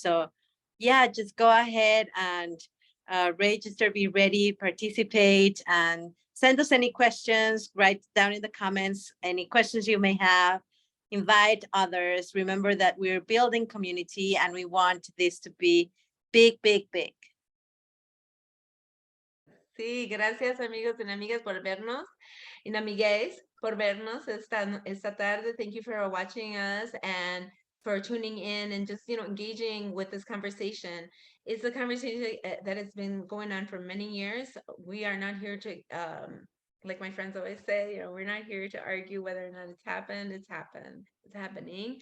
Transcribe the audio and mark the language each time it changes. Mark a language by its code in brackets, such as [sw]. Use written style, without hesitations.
[en] So yeah, just go ahead and register, be ready, participate, and send us any questions, write down in the comments any questions you may have. Invite others. Remember that we're building community and we want this to be big, big, big. [es] Sí, gracias amigos y amigas por vernos, and amigues por vernos esta tarde. [en] Thank you for watching us and for tuning in and just, engaging with this conversation. It's a conversation that has been going on for many years. We are not here to, like my friends always say, we're not here to argue whether or not it's happened. It's happened. It's happening.